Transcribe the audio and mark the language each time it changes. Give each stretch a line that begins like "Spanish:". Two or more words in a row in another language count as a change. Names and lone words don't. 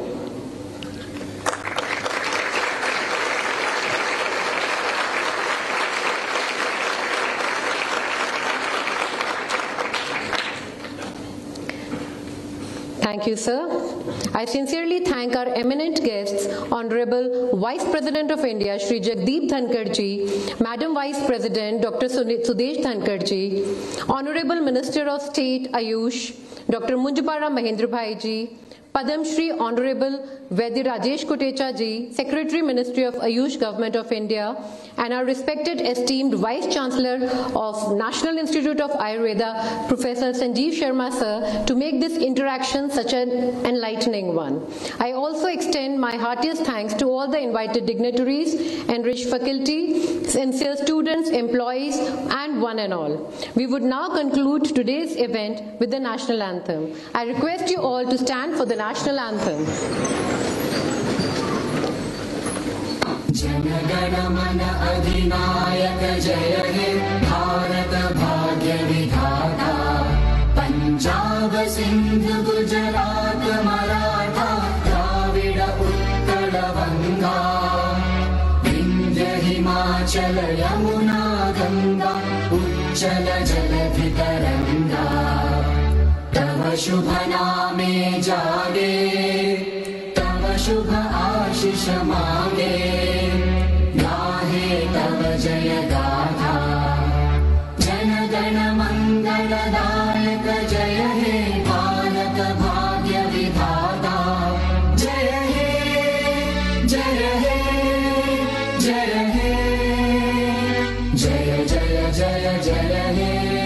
English: Thank you, sir. I sincerely thank our eminent guests, Honorable Vice President of India, Shri Jagdeep Dhankar Ji, Madam Vice President, Dr. Sudesh Dhankar Ji, Honorable Minister of State, Ayush, Dr. Munjapara Mahender Bhaiji, Padam Shri Honorable Vaidya Rajesh Kotecha Ji, Secretary, Ministry of Ayush, Government of India, and our respected esteemed Vice Chancellor of National Institute of Ayurveda, Professor Sanjeev Sharma Sir, to make this interaction such an enlightening one. I also extend my heartiest thanks to all the invited dignitaries, enriched faculty, sincere students, employees, and one and all. We would now conclude today's event with the national anthem. I request you all to stand for the national anthem.
Bangla: জনগণ মন অধিনায়ক জয় হে ভারত ভাগ্য বিধাতা পাঞ্জাব সিন্ধু গুজরাট মরাঠা দ্রাবিড় উৎকল গঙ্গা বিন্ধ্য হিমাচল যমুনা গঙ্গা উচ্ছল জলধি তরঙ্গ তব শুভ নামে জাগে তব শুভ আশিস মাগে গাহে তব জয় গাথা জন গণ মঙ্গলদায়ক জয় হে ভারত ভাগ্য বিধাতা জয় হে জয় হে জয় হে জয় জয় জয় জয় হে